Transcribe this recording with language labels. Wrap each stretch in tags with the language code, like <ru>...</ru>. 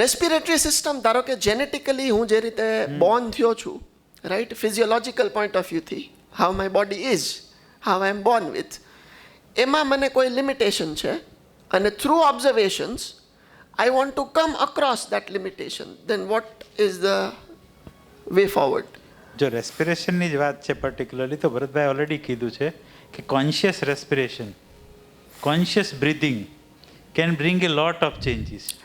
<gu>Respiratory system ધારો કે genetically હું જે રીતે બોર્ન થયો છું, right, physiological point of વ્યૂથી</gu> <en>how my body is, how I am born with,</en> <gu>એમાં મને કોઈ લિમિટેશન છે અને through observations</gu> <en>I want to come across that limitation. Then what is the way forward?</en> <gu>જો રેસ્પિરેશનની જ વાત છે પર્ટિક્યુલરલી, તો ભરતભાઈ ઓલરેડી કીધું છે કે conscious respiration,</gu> <en>Conscious breathing can bring a lot of changes.</en>